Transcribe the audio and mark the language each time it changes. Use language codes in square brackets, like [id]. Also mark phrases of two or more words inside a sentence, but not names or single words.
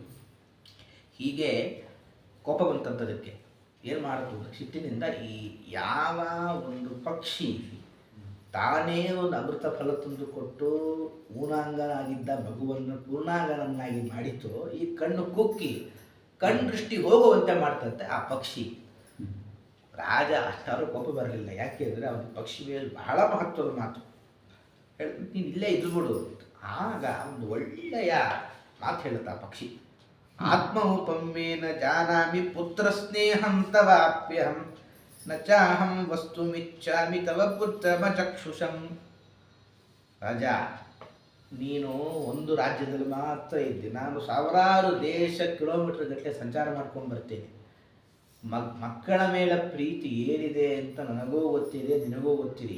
[kn] ಹೀಗೆ ಕೋಪ ಬಂತಂಥದಕ್ಕೆ ಏನು ಮಾಡಿತು, ಸಿಟ್ಟಿನಿಂದ ಈ ಯಾವ ಒಂದು ಪಕ್ಷಿ ತಾನೇ ಒಂದು ಅಮೃತ ಫಲ ತಂದುಕೊಟ್ಟು ಊನಾಂಗನಾಗಿದ್ದ ಮಗುವನ್ನು ಪೂರ್ಣಾಂಗನನ್ನಾಗಿ ಮಾಡಿತು, ಈ ಕಣ್ಣು ಕುಕ್ಕಿ ದೃಷ್ಟಿ ಹೋಗುವಂತೆ ಮಾಡ್ತಂತೆ ಆ ಪಕ್ಷಿ. ರಾಜ ಅಷ್ಟಾದ್ರೂ ಕೋಪ ಬರಲಿಲ್ಲ. ಯಾಕೆ ಅಂದರೆ ಅವನ ಪಕ್ಷಿ ಮೇಲೆ ಬಹಳ ಮಹತ್ವದ ಮಾತು ಹೇಳ್ಬಿಟ್ಟು ನೀನು ಇಲ್ಲೇ ಇದ್ಬಿಡು. ಆಗ ಒಂದು ಒಳ್ಳೆಯ ಮಾತು ಹೇಳುತ್ತಾ ಪಕ್ಷಿ, [sa] ಆತ್ಮೌಪಮ್ಯೇನ ಜಾನಾಮಿ ಪುತ್ರ ಸ್ನೇಹಂ ತವಾಪ್ಯಹಂ ನ ಚಾಹಂ ವಸ್ತುಮಿಚ್ಛಾಮಿ ತವ ಪುತ್ರಮ ಚಕ್ಷುಷಂ. [kn] ರಾಜ, ನೀನು ಒಂದು ರಾಜ್ಯದಲ್ಲಿ ಮಾತ್ರ ಇದ್ದೆ, ನಾನು ಸಾವಿರಾರು ದೇಶ ಕಿಲೋಮೀಟರ್ ಗಟ್ಟಲೆ ಸಂಚಾರ ಮಾಡ್ಕೊಂಡು ಬರ್ತೇನೆ. ಮಕ್ಕಳ ಮೇಲೆ ಪ್ರೀತಿ ಏನಿದೆ ಅಂತ ನನಗೂ ಗೊತ್ತಿದೆ, ನಿನಗೂ ಗೊತ್ತಿದೆ.